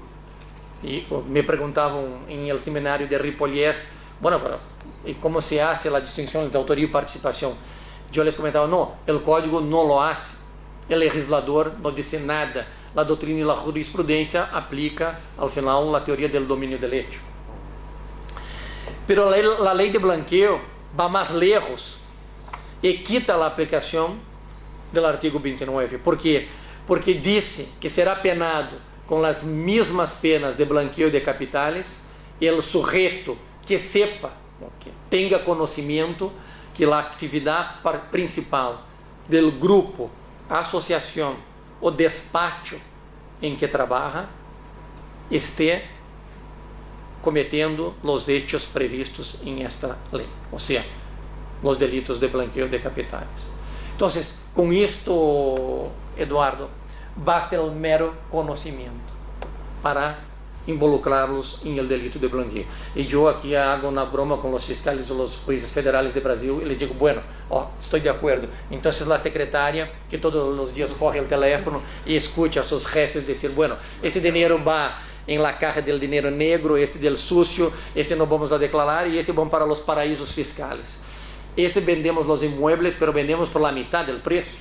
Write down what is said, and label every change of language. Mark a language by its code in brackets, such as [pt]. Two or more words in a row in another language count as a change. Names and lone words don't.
[pt] E me perguntavam em el seminário de Ripollès, bueno, e como [es] se hace [pt] a distinção entre autoria e participação? Eu les comentava, não, o código não [es] lo hace, [pt] o legislador não disse nada, a doutrina e a jurisprudência aplica ao final a teoria do domínio [es] del hecho. [pt] Pero a lei de blanqueo vai mais lejos e quita a aplicação do artigo 29. ¿Por quê? Porque disse que será penado com as mesmas penas de [es] blanqueo de capitales [pt] o sujeito que sepa, que tenha conhecimento que a atividade principal do grupo, associação ou despacho em que trabalha esteja cometendo os hechos previstos em esta lei, ou seja, os delitos [es] de blanqueo de capitales. [pt] Então, com isto, Eduardo, basta o mero conhecimento para involucrá-los em [es] el delito de blanqueo. [pt] E eu aqui hago uma broma com os fiscais e os juízes federais de Brasil e [es] les digo, bueno, estoy de acuerdo. Entonces la secretaria, que todos los días coge el teléfono y escucha a sus jefes decir, bueno, ese dinero va en la caja del dinero negro, este del sucio, este no vamos a declarar y este vamos para los paraísos fiscales. Este vendemos los inmuebles, pero vendemos por la mitad del precio.